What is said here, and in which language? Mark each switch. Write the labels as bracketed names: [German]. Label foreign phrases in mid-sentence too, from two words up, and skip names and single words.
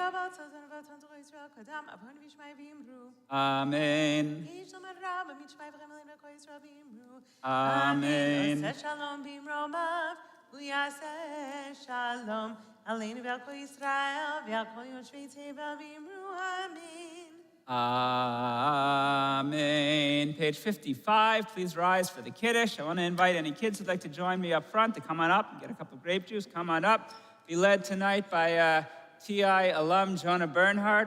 [Hebrew] Amen. Amen. שלום במרומיו ויעשה שלום. עלינו ועל כל ישראל ועל כל יושבי תבל ואמרו אמן. Amen. [English] Page 55, please rise for the Kiddush. I want to invite any kids who'd like to join me up front to come on up and get a cup of grape juice. Come on up. Be led tonight by TI alum Jonah Bernhard.